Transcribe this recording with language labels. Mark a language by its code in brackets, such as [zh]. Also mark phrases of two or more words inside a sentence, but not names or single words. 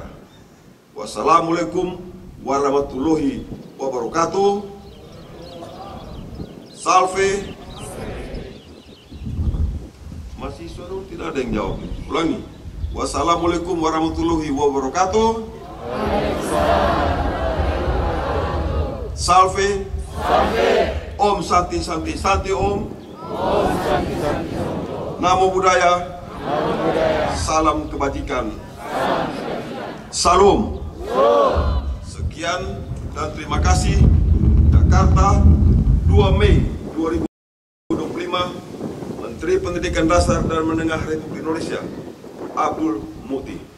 [ar] Wassalamualaikum warahmatullahi wabarakatuh. [la] Salve. [id] Mahasiswa dulu tidak ada yang jawab. Ulangi. [ar] Wassalamualaikum warahmatullahi wabarakatuh. [la] Salve. Salve. [sa] Om Santi Santi Santi Om. Om Santi Santi Santi Om. [pi] Namo Buddhaya. Namo Buddhaya. [id] Salam kebajikan. Salam. Sekian dan terima kasih. Jakarta, 2 Mei 2025. Menteri Pendidikan Dasar dan Menengah Republik Indonesia, Abdul Muti.